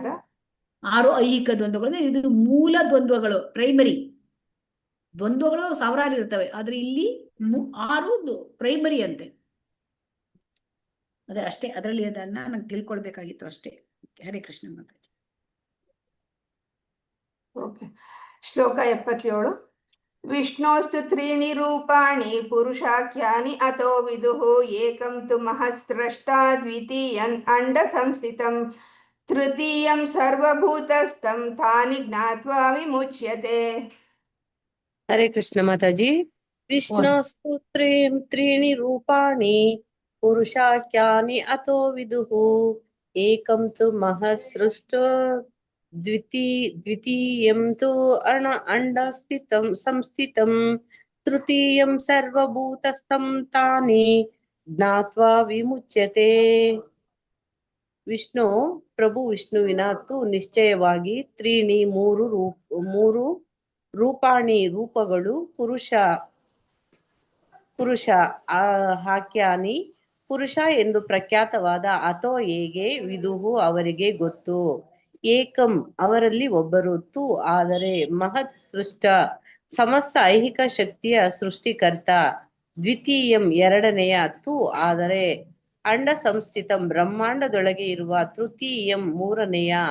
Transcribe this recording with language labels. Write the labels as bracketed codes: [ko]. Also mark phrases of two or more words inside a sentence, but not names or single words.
[kn] 6 ಐಹಿಕ ದ್ವಂದ್ವಗಳು, ಇದು ಮೂಲ ದ್ವಂದ್ವಗಳು, ಪ್ರೈಮರಿ ದ್ವಂದ್ವಗಳು ಸಾವಿರಾರು ಇರ್ತವೆ, ಆದ್ರೆ ಇಲ್ಲಿ 6 ಪ್ರೈಮರಿ ಅಂತೆ. ಅದೇ ಅಷ್ಟೇ, ಅದರಲ್ಲಿ ಅದನ್ನ ನಂಗೆ ತಿಳ್ಕೊಳ್ಬೇಕಾಗಿತ್ತು ಅಷ್ಟೇ. ಹರೇ ಕೃಷ್ಣ ಮಾತಾಜಿ. ಶ್ಲೋಕ 77. [sa] ವಿಷ್ಣೋಸ್ತು ತ್ರೀಣಿ ರೂಪಾಣಿ ಪುರುಷಾಖ್ಯಾನಿ ಅತೋ ವಿದುಃ ಏಕಂ ತು ಮಹಸ್ರಷ್ಟಾ ದ್ವಿತೀಯಂ ಅಂಡ ಸಂಸ್ಥಿತಂ ತೃತೀಯಂ ಸರ್ವಭೂತಸ್ಥಂ ತಾನಿ ಜ್ಞಾತ್ವಾ ವಿಮುಚ್ಯತೆ. [kn] ಹರೇ ಕೃಷ್ಣ ಮಾತಾಜಿ. [sa] ವಿಷ್ಣೋಸ್ತು ತ್ರೀಣಿ ರೂಪಾಣಿ ಪುರುಷಾಖ್ಯಾನಿ ಅತೋ ವಿದುಃ ಏಕಂ ತು ಮಹತ್ಸೃಷ್ಟೋ ದ್ವಿತೀಯಂ ತು ಅಂಡ ಸಂಸ್ಥಿತಂ ತೃತೀಯಂ ಸರ್ವಭೂತಸ್ಥಂ ತಾನಿ ಜ್ಞಾತ್ವಾ ವಿಮುಚ್ಯತೆ. [kn] ವಿಷ್ಣು ಪ್ರಭು ವಿಷ್ಣುವಿನ ತು ನಿಶ್ಚಯವಾಗಿ ತ್ರೀಣಿ ಮೂರು ರೂಪಾಣಿ ರೂಪಗಳು, [sa] ಪುರುಷ ಹಾಕ್ಯಾನಿ [kn] ಪುರುಷ ಎಂದು ಪ್ರಖ್ಯಾತವಾದ, ಅಥೋ ಹೇಗೆ ವಿದುಹು ಅವರಿಗೆ ಗೊತ್ತು, ಏಕಂ ಅವರಲ್ಲಿ ಒಬ್ಬರು, ತು ಆದರೆ, [sa] ಮಹತ್ ಸೃಷ್ಟ [kn] ಸಮಸ್ತ ಐಹಿಕ ಶಕ್ತಿಯ ಸೃಷ್ಟಿಕರ್ತ, ದ್ವಿತೀಯಂ ಎರಡನೆಯ, ತು ಆದರೆ, [sa] ಅಂಡ ಸಂಸ್ಥಿತಂ [kn] ಬ್ರಹ್ಮಾಂಡದೊಳಗೆ ಇರುವ, ತೃತೀಯಂ ಮೂರನೆಯ,